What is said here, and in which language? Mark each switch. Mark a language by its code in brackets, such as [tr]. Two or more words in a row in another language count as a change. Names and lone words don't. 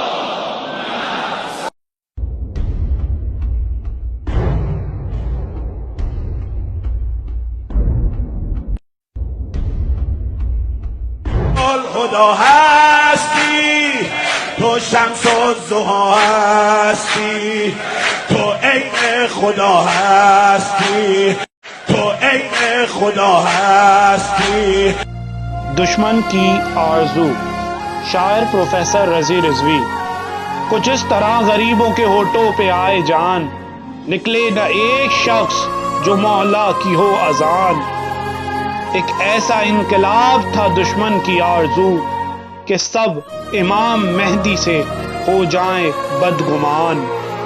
[fa] خدا هستی، تو شمس و ضحی هستی، تو عین خدا هستی، تو عین خدا هستی. [hi] दुश्मन की आरज़ू। शायर प्रोफेसर रज़ी रिज़वी। कुछ इस तरह गरीबों के होठों पे आए जान, निकले न एक शख्स जो मौला की हो अजान। एक ऐसा इनकलाब था दुश्मन की आरज़ू कि सब इमाम मेहदी से हो जाएं बदगुमान।